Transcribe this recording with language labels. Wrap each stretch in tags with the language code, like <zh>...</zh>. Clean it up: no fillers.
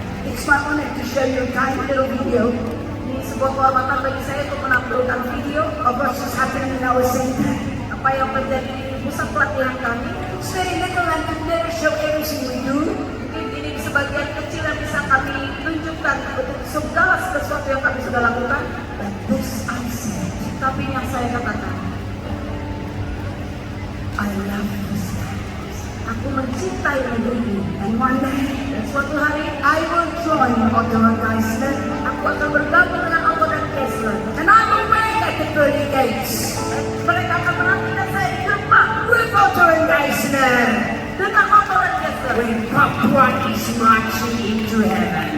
<en>It's my honor to show you a tiny little video</en> <id>Ini sebuah kehormatan bagi saya untuk menampilkan video</id> <en>of what's just happening in our center.</en> <id>apa yang terjadi di pusat pelatihan kami.</id> <en>It's very little and could never show everything we do.</en> <id>Mungkin ini sebagian kecil yang bisa kami tunjukkan untuk segala sesuatu yang kami sudah lakukan.</id> <en>But this I said,</en> <id>Tapi yang saya katakan,</id> <en>I love this land.</en> <id>aku mencintai negeri ini.</id> <en>And one day,</en> <id>Dan suatu hari,</id> <en>I will join Otto and Geisler,</en> <id>aku akan bergabung dengan Otto dan Kessler.</id> <en>and I will wait at the pearly gates</en> <id>Dan mereka akan menantikan saya di gerbang</id> <en>with Otto and Geisler</en> <id>dengan Otto dan Kessler.</id> <en>when Papua is marching into heaven.</en>